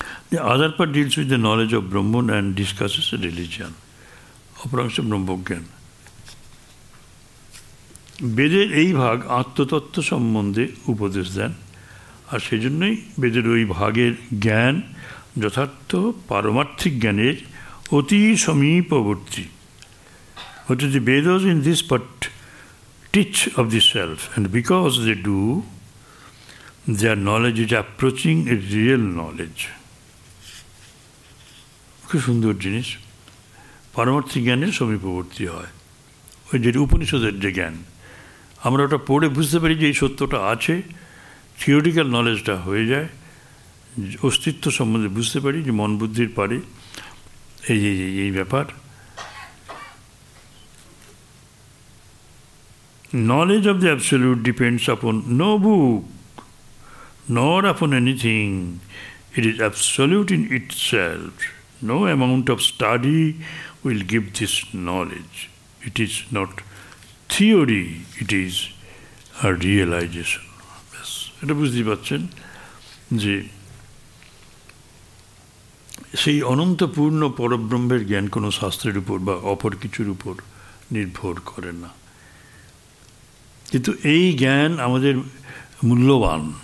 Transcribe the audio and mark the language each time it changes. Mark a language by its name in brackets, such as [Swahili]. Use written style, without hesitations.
[English] The other part deals with the knowledge of Brahman and discusses religion. [Bangla] অপরাংশ ব্রহ্মজ্ঞান। বেদের এই ভাগ আত্মতত্ত্ব সম্বন্ধে উপদেশ দেন, আর সেই জন্যই বেদের ওই ভাগের জ্ঞান যথার্থ পারমার্থিক জ্ঞানের অতি সমীপবর্তী। [English] What the Vedas in this part teach of the self, and because they do, their knowledge is approaching a real knowledge. [Bangla] খুব সুন্দর জিনিস, পারমার্থিক জ্ঞানের সমীপবর্তী হয়। ওই যে উপনিষদের যে জ্ঞান, আমরা ওটা পড়ে বুঝতে পারি যে এই সত্যটা আছে, থিওরিটিক্যাল নলেজটা হয়ে যায়, অস্তিত্ব সম্বন্ধে বুঝতে পারি যে মন বুদ্ধির পারে এই ব্যাপার। [English] Knowledge of the Absolute depends upon no book, nor upon anything. It is absolute in itself. No amount of study will give this knowledge. It is not theory, it is a realization. Yes. [Bangla] এটা বুঝতে পারছেন যে সেই অনন্তপূর্ণ পরব্রহ্মের জ্ঞান কোনো শাস্ত্রের উপর বা অপর কিছুর উপর নির্ভর করে না, কিন্তু এই জ্ঞান আমাদের মূল্যবান।